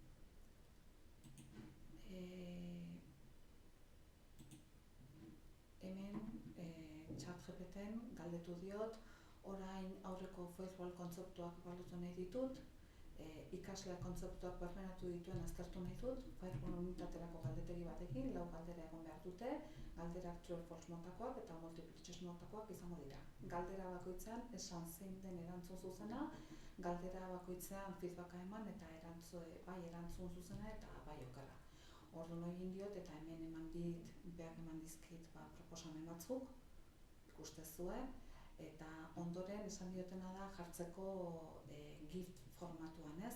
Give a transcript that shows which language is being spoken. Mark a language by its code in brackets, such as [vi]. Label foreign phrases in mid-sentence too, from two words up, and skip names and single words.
[eu] Hemen ChatGPTen galdetu diot, orain aurreko firewall kontzeptuak ebaluatu nahi ditut, ikasle kontzeptuak barneratu dituen aztertu nahi dut, firewall unitaterako galdetegi batekin, 4 galdera egon behar dute, galderak [en] true or false [eu] motakoak eta [en] multiple choice [eu] motakoak izango dira. Galdera bakoitzean esan zein den erantzun zuzena, galdera bakoitzean feedbacka eman eta erantzun zuzena eta bai okerra. Orduan egin diot eta hemen eman dizkit proposamen batzuk, ikustezue, eta ondoren esan diotena da jartzeko GIF formatuan, ez?